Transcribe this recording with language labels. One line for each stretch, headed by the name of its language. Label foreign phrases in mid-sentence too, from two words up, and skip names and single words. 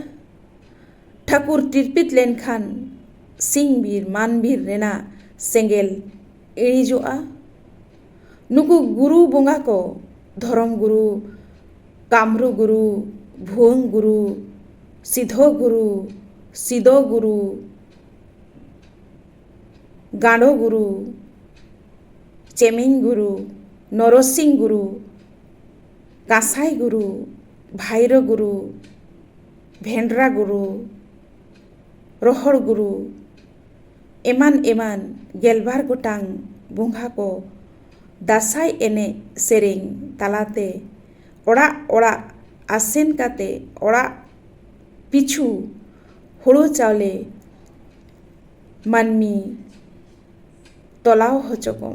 Santali: ᱴᱷᱟᱹᱠᱩᱨ ᱛᱤᱨᱯᱤᱛ ᱞᱮᱱᱠᱷᱟᱱ ᱥᱤᱧ ᱵᱤᱨ ᱢᱟᱱ ᱵᱤᱨ ᱨᱮᱱᱟᱜ ᱥᱮᱸᱜᱮᱞ ᱤᱬᱤᱡᱚᱜᱼᱟ। ᱱᱩᱠᱩ ᱜᱩᱨᱩ ᱵᱚᱸᱜᱟ ko ᱫᱷᱚᱨᱚᱢ ᱜᱩᱨᱩ, ᱠᱟᱢᱨᱩ ᱜᱩᱨᱩ, ᱵᱷᱩᱣᱟᱹᱝ ᱜᱩᱨᱩ, ᱥᱤᱫᱷᱳ ᱜᱩᱨᱩ, ᱥᱤᱫᱳ ᱜᱩᱨᱩ, গাঁড়ো গুরু, চেমেন গুরু, নরসিং গুরু, কাঁসাই গুরু, ভাইরো গুরু, ভেন্ডরা গুরু, রহड़ গুরু ᱮᱢᱟᱱ ᱮᱢᱟᱱ 12 ᱜᱚᱴᱟᱝ ᱵᱚᱸᱜᱟ ᱠᱚ ᱫᱟᱸᱥᱟᱭ ᱮᱱᱮᱡ ᱥᱮᱨᱮᱧ ᱛᱟᱞᱟᱛᱮ ᱚᱲᱟᱜ ᱚᱲᱟᱜ ᱟᱥᱮᱱ ᱠᱟᱛᱮ ᱚᱲᱟᱜ ᱯᱤᱪᱷᱩ ᱦᱳᱲᱳ ᱪᱟᱣᱞᱮ ᱢᱟᱹᱱᱢᱤ ᱛᱚᱞᱟᱣ ᱦᱚᱪᱚ ᱠᱚᱢ।